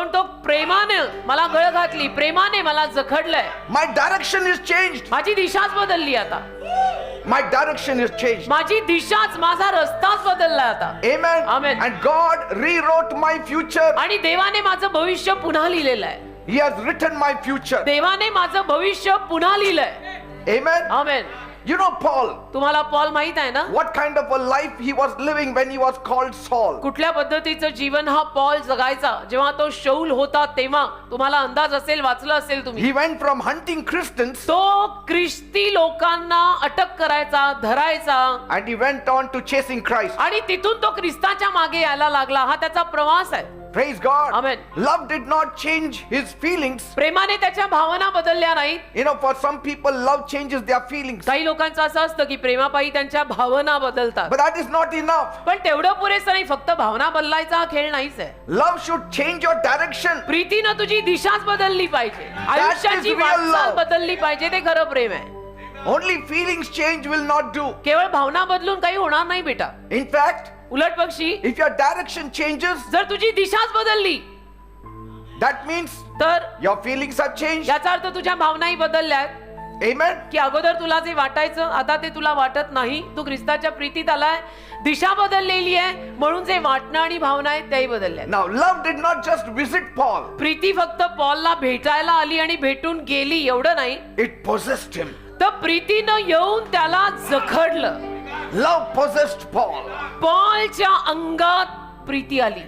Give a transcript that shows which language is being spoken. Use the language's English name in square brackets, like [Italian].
[Marathi] तो प्रेमाने मला गळ घातली, प्रेमाने मला जखडलंय, [English] My direction is changed. [Marathi] माझी दिशाच बदलली. आता [English] My direction is changed. [Marathi] माझी दिशाच, माझा रस्ताच बदलला आता. [English] Amen. Amen. And God rewrote my future. [Marathi] आणि देवाने माझं भविष्य पुन्हा लिहिलेलं आहे. [English] He has written my future. [Marathi] देवाने माझं भविष्य पुन्हा लिहिलंय. [English] Amen. [Marathi] Amen. [English] You know Paul, [Marathi] तुम्हाला पॉल माहित आहे ना, [English] what kind of a life he was living when he was called Saul. [Marathi] कुठल्या पद्धतीचं जीवन हा पॉल जगायचा जेव्हा तो शौल होता तेव्हा. तुम्हाला अंदाज असेल, वाचलं असेल तुम्ही. [English] He went from hunting Christians [Marathi] तो ख्रिस्ती लोकांना अटक करायचा, धरायचा, [English] and he went on to chasing Christ. [Marathi] आणि तिथून तो ख्रिस्ताच्या मागे यायला लागला. हा त्याचा प्रवास आहे. [English] Praise God. Amen. Love did not change his feelings. [Marathi] प्रेमाने त्याच्या भावना बदलल्या नाहीत. [English] You know, for some people, love changes their feelings. [Marathi] काही लोकांचं असं असतं की प्रेमापायी त्यांच्या भावना बदलतात. [English] But that is not enough. [Marathi] पण तेवढं पुरेसं नाही. फक्त भावना बदलायचा हा खेळ नाहीच आहे. [English] Love should change your direction. [Marathi] प्रीतीनं तुझी दिशाच बदलली पाहिजे. आयुष्याची [English] real [Marathi] वाटचाल [English] love. [Marathi] बदलली पाहिजे. ते खरं प्रेम आहे. [English] Only feelings change will not do. [Marathi] केवळ भावना बदलून काही होणार नाही बेटा. [English] In fact, [Marathi] उलट पक्षी, [English] if your direction changes, [Marathi] जर तुझी दिशाच बदलली [English] that means [Marathi] तर [English] your feelings have changed. [Marathi] याचा अर्थ तुझ्या भावनाही बदलल्यात. [English] Amen. [Marathi] की अगोदर तुला जे वाटायचं आता ते तुला वाटत नाही. तू ख्रिस्ताच्या प्रीतीत आलाय. दिशा बदललेली आहे म्हणून जे वाटणं आणि भावना आहेत त्याही बदलल्या. [English] Now, love did not just visit Paul, [Marathi] Preeti फक्त पॉलला भेटायला आली आणि भेटून गेली एवढं नाही. [English] it possessed him. [Marathi] तर प्रीतीनं येऊन त्याला जखडलं. [English] Love possessed Paul. [Marathi] पॉलच्या अंगात प्रीती आली.